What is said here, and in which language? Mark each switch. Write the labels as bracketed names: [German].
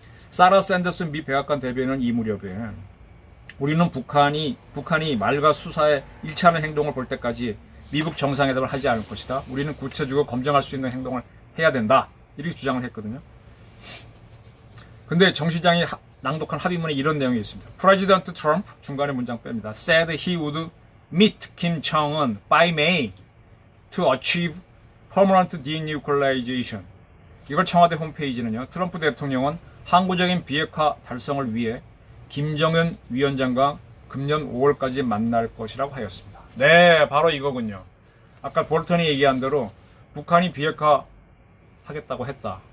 [Korean] 사라 샌더슨 미 백악관 대변인은 이 무렵에 우리는 북한이 말과 수사에 일치하는 행동을 볼 때까지 미국 정상회담을 하지 않을 것이다. 우리는 구체적으로 검증할 수 있는 행동을 해야 된다. 이렇게 주장을 했거든요. 근데 정 시장이 낭독한 합의문에 이런 내용이 있습니다. 프레지던트 트럼프 중간에 문장 뺍니다. [English] said he would meet Kim Jong-un by May to achieve permanent denuclearization. [Korean] 이걸 청와대 홈페이지는요. 트럼프 대통령은 항구적인 비핵화 달성을 위해 김정은 위원장과 금년 5월까지 만날 것이라고 하였습니다. 네, 바로 이거군요. 아까 볼턴이 얘기한 대로 북한이 비핵화 하겠다고 했다.